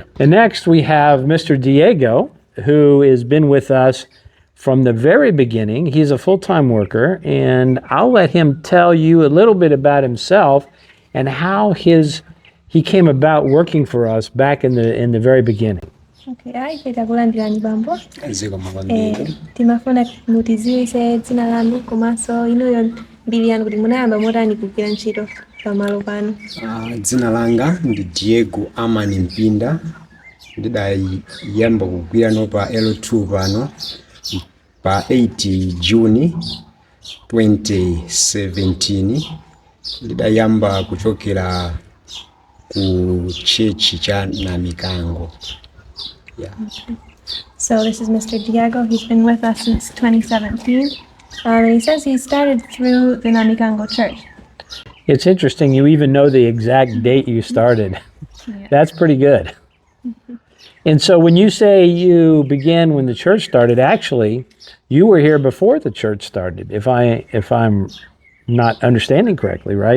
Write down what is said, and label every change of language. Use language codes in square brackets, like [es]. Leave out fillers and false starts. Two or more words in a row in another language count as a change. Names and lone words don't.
[en] And next we have Mr. Diego, who has been with us from the very beginning. He's a full-time worker, and I'll let him tell you a little bit about himself and how he came about working for us back in the very beginning. [ny] Okay, takulandirani bambo. Timafuna mutiziwise dzina lanu komanso inuyo mbiri yanu kuti munayamba motani kugwira ntchito pamalo pano. Dzina langa ndi Diego Amani Mpinda. Ndidayamba kugwira no pa L2 pano pa 8 Juni 2017. Ndidayamba kuchokera ku chechi cha Namikango. Yeah. [en] So this is Mr. Diego. He's been with us since 2017. And he says he started through the Namikango church. It's interesting, you even know the exact date you started. Yeah. That's pretty good. And so when you say you began when the church started, actually, you were here before the church started, if I'm not understanding correctly, right?